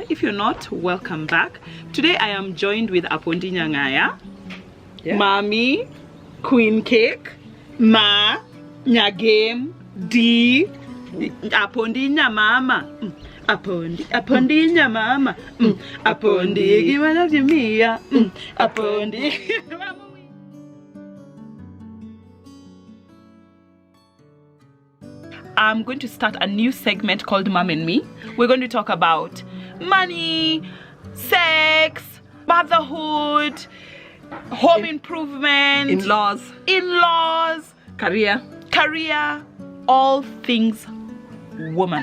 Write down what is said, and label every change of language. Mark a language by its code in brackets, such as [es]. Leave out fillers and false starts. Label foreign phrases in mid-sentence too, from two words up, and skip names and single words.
[en] If you're not, welcome back. Today I am joined with Kitt Nyang'aya, Mommy, Queen Cake, Ma, Nyagame, D, Apondi Nyamama, Apondi Nyamama, Apondi Gimana Jimia, Apondi. I'm going to start a new segment called Mom and Me. We're going to talk about money, sex, motherhood, home improvement, in-laws, career, all things woman.